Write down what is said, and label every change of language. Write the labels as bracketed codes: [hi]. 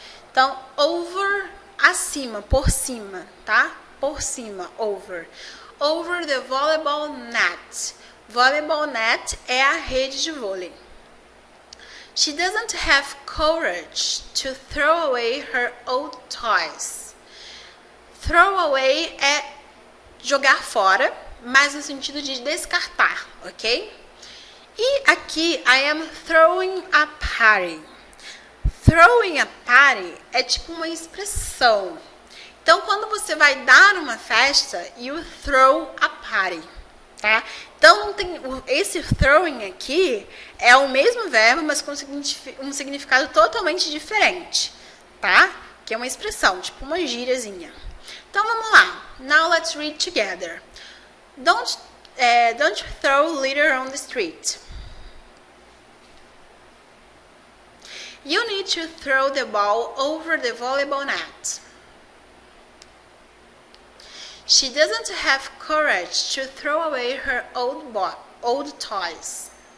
[pt] Então, over, acima, por cima, tá? Por cima, [en] over. Over the volleyball net. [pt] Volleyball net é a rede de vôlei. [en] She doesn't have courage to throw away her old toys. [pt] Throw away é jogar fora, mas no sentido de descartar, ok? E aqui, [en] I am throwing a party. [pt] Throwing a party é tipo uma expressão. Então, quando você vai dar uma festa, [en] you throw a party, [pt] tá? Então, não tem, esse throwing aqui é o mesmo verbo, mas com um significado totalmente diferente, tá? Que é uma expressão, tipo uma gíriazinha. Então, vamos lá. [en] Now, let's read together. Don't throw litter on the street. You need to throw the ball over the volleyball net. She doesn't have courage to throw away her old toys.